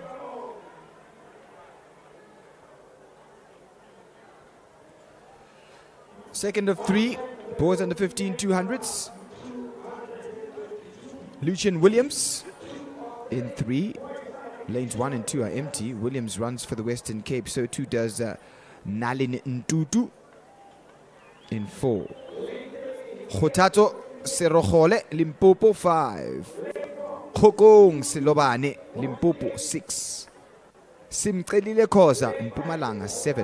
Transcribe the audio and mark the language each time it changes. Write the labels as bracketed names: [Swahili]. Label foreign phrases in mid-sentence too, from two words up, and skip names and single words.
[English] Second of 3, boys under 15 200s. Lucian Williams in 3. Lanes 1 and 2 are empty. Williams runs for the Western Cape, so too does Nalin Ntutu in 4. Khotato Serogole, Limpopo 5. Khokong Silobane, Limpopo 6. Simcelile Khoza, Mpumalanga 7.